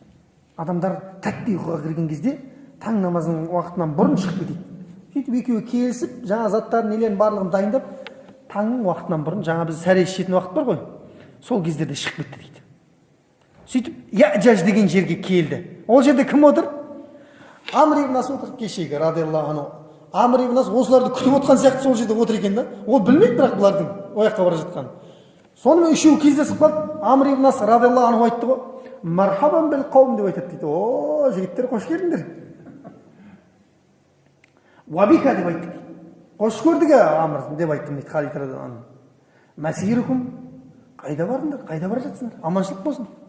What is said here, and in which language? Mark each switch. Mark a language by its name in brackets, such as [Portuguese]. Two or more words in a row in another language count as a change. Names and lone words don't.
[Kazakh] Адамдар тәтті ұйқыға кірген кезде таң намазының уақытынан бұрын шығып кетеді. Сөйтіп екеуі келісіп, жаңа заттарын нелерін барлығын дайындап, таңның уақытынан бұрын, жаңа біз сәрі ішетін уақыт бар ғой, сол кездерде шығып кетті дейді. Сөйтіп Яжаж деген жерге келді. Ол жерде кім отыр? Амр ибн ас отыр, кешегі [Arabic] رضي الله عنه. [Kazakh] Амр ибн ас осыларды күтіп отқан сияқты сол жерде отыр екен да. Ол білмейді бірақ бұлардың о жаққа бара жатқанын. Сонымен үшеуі кездесіп қалды. Амр ибн ас [Arabic] رضي الله عنه [Kazakh] айтты ғой, [Arabic] مرحبا بالقوم [Kazakh] деп айтады дейді. О, жігіттер қош келдіңдер. Уабика деп айтты дейді. Қош көрдік Амр деп айттым дейді Халид [Arabic] رضي الله عنه. [Kazakh] Масирукум, қайда бардыңдар, қайда бара жатсыңдар, аманшылық болсын.